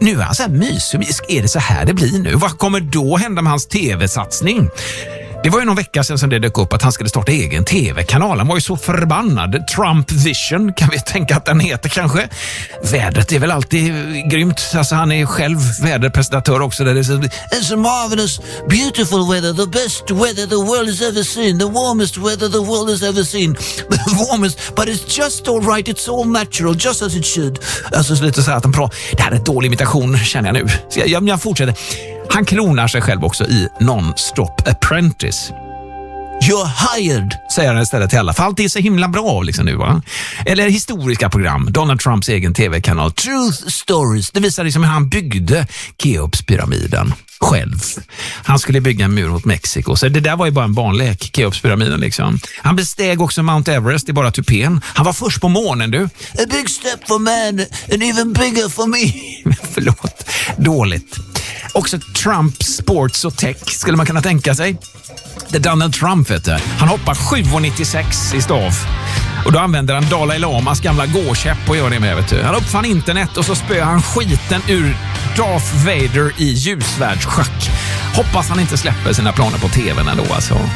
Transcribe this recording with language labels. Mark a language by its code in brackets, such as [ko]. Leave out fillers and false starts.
[sv] Nu är han så här mysig. Är det så här det blir nu? Vad kommer då hända med hans tv-satsning? Det var ju någon vecka sedan som det dök upp att han skulle starta egen tv-kanal. Han var ju så förbannad. Trump Vision kan vi tänka att den heter kanske. Vädret är väl alltid grymt. Alltså han är ju själv väderpresentatör också. Där det är så, [en] it's a marvelous, beautiful weather. The best weather the world has ever seen. The warmest weather the world has ever seen. The warmest, but it's just all right. It's all natural, just as it should. [sv] Alltså så lite så här att han pratar. Det här är en dålig imitation känner jag nu. Så jag fortsätter. Han klonar sig själv också i Non-Stop Apprentice. [en] You're hired, [sv] säger han istället till alla. För allt är så himla bra liksom nu, va? Eller historiska program. Donald Trumps egen tv-kanal Truth Stories. Det visar liksom hur han byggde Keopspyramiden själv. Han skulle bygga en mur mot Mexiko. Så det där var ju bara en barnlek, Keopspyramiden liksom. Han besteg också Mount Everest i bara tupén. Han var först på månen, du. [en] A big step for man, and even bigger for me. [sv] Förlåt, dåligt. Också Trump Sports och Tech skulle man kunna tänka sig. Det är Donald Trump, vet du. Han hoppar 7,96 i stav. Och då använder han Dalai Lamas gamla gåkäpp och gör det med, vet du. Han uppfann internet och så spöar han skiten ur Darth Vader i ljusvärldsschack. Hoppas han inte släpper sina planer på tvn ändå, alltså.